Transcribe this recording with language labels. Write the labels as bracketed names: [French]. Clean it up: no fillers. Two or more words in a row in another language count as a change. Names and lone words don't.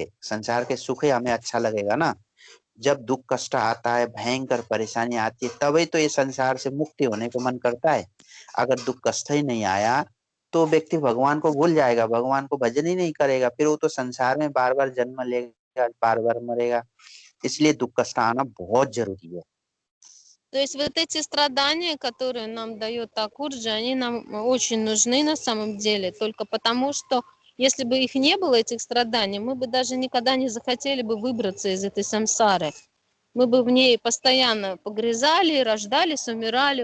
[Hindi] संसार के सुख ही हमें अच्छा लगेगा ना। जब दुख कष्ट आता है, भयंकर परेशानी आती है, तभी तो ये संसार से मुक्ति होने को मन करता है। अगर दुख कष्ट ही नहीं आया तो व्यक्ति भगवान को भूल जाएगा, भगवान को भजन ही नहीं करेगा, फिर वो तो संसार में बार बार जन्म लेगा, बार बार मरेगा। इसलिए दुख कष्ट आना बहुत जरूरी है। [Russian] То есть вот эти страдания, которые нам дает Такурджи, они нам очень нужны на самом деле, только потому что если бы их не было, этих страданий, мы бы даже никогда не захотели бы выбраться из этой самсары. Мы бы в ней постоянно погрязали, рождались, умирали.